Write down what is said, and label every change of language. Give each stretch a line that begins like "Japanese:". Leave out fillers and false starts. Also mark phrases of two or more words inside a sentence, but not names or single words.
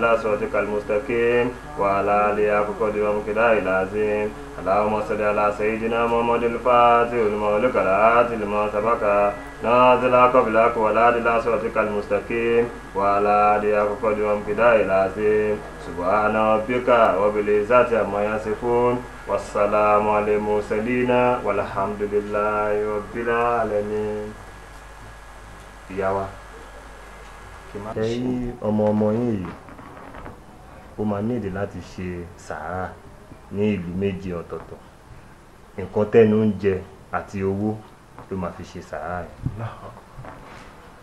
Arabic: صوتك المستقيم وعلى آله قدر ومقدار العظيم اللهم صل على سيدنا محمد الفاتح الملك العاتل ما سبق نازل قبلك ونادل صوتك المستقيم وعلى آله قدر ومقدار العظيم سبحان ربك رب العزة عما يصفون والسلام على المرسلين والحمد لله رب العالمين.
Yoruba: Ìyá wa ẹ̀yin ọmọ yín yìí ó máa nídìí láti ṣe sàárà ní ìlú méjì ọ̀tọ̀ọ̀tọ̀ nǹkan tẹ́nu ń jẹ àti owó ló máa fi ṣe sàárà yẹn.